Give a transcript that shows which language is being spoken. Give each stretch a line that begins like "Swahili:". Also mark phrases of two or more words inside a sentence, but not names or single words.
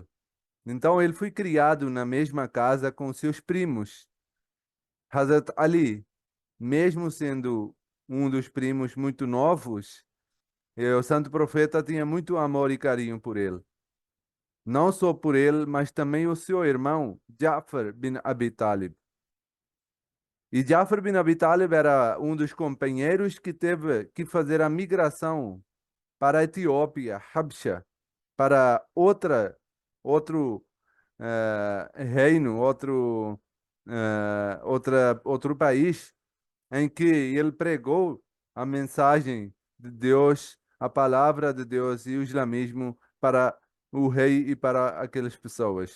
Portuguese: Então ele foi criado na mesma casa com seus primos. Hazrat Ali, mesmo sendo um dos primos muito novos, o santo profeta tinha muito amor e carinho por ele. Não só por ele, mas também o seu irmão, Ja'far bin Abi Talib. E Ja'far bin Abi Talib era um dos companheiros que teve que fazer a migração para a Etiópia, Habsha, para outro reino, outro país, em que ele pregou a mensagem de Deus, a palavra de Deus e o islamismo para o rei e para aquelas pessoas.